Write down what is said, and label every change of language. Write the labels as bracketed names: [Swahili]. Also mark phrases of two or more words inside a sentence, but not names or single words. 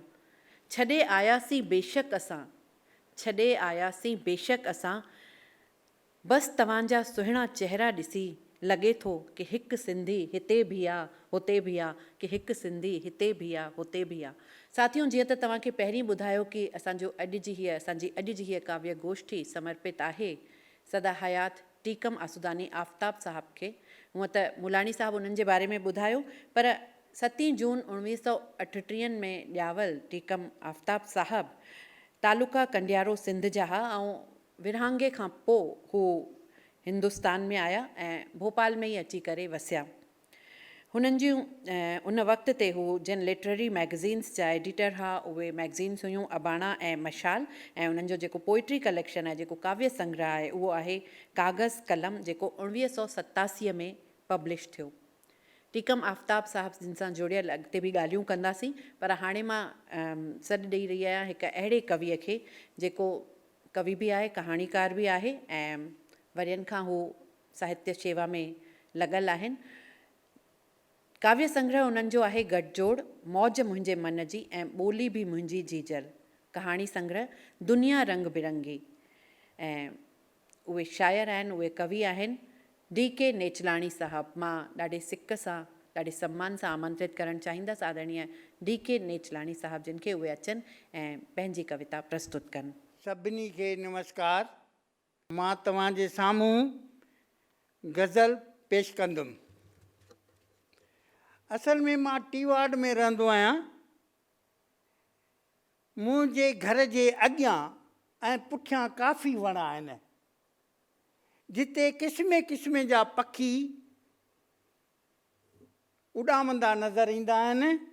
[Sindhi] छॾे आयासीं बेशक असां, छॾे आयासीं बेशक असां, बसि तव्हांजा सुहिणा चहिरा ॾिसी लॻे थो कि हिकु सिंधी हिते बि आहे हुते बि आहे, कि हिकु सिंधी हिते बि आहे हुते बि आहे। साथियों, जीअं त तव्हांखे पहिरीं ॿुधायो कि असांजी अॼु जी हीअ काव्य गोष्ठी समर्पित आहे सदा हयात टीकम आसूदानी आफ़ताब साहब खे। हूअं त मुलाणी साहब उन्हनि जे बारे में ॿुधायो, पर 7 जून 1938 में ॼावल टीकम आफ़ताब साहब तालुका कंडियारो सिंध जा हुआ ऐं विरहांगे खां पोइ हू हिंदुस्तान में आया ऐं भोपाल में ई अची करे वसिया। हुननि जूं उन वक़्त ते हू जिन [English] literary magazines [Sindhi] जा एडिटर हुआ, उहे मैगज़ीन्स हुयूं अबाणा ऐं मशाल। ऐं उन्हनि जो जेको [English] poetry collection [Sindhi] आहे, जेको काव्य संग्रह आहे, उहो आहे कागज़ कलम, जेको 1987 में पब्लिश थियो। टीकम आफ़ताब साहब जिन सां जुड़ियल अॻिते बि ॻाल्हियूं कंदासीं, पर हाणे मां सॾु ॾेई रही आहियां हिकु अहिड़े कविअ खे जेको कवि बि आहे, कहाणीकार बि आहे ऐं वरियनि खां हू साहित्य शेवा में लॻल आहिनि। काव्य संग्रह उन्हनि जो आहे गठजोड़, मौज मुंहिंजे मन जी ऐं ॿोली बि मुंहिंजी जीजल। कहाणी संग्रह दुनिया रंग बिरंगी। ऐं उहे शायर आहिनि, उहे कवि आहिनि DK नेचलाणी साहब। मां ॾाढे सिक सां, ॾाढे सम्मान सां आमंत्रित करणु चाहींदसि आदरणीय DK नेचलाणी साहब, जिन खे उहे अचनि ऐं पंहिंजी कविता प्रस्तुत कनि। सभिनी खे नमस्कार। मां तव्हांजे साम्हूं गज़ल पेश कंदुमि। असल में मां टी वार्ड में रहंदो आहियां। मुंहिंजे घर जे अॻियां ऐं पुठियां काफ़ी वण आहिनि, जिते क़िस्म क़िस्म जा पखी उॾामंदा नज़र ईंदा आहिनि।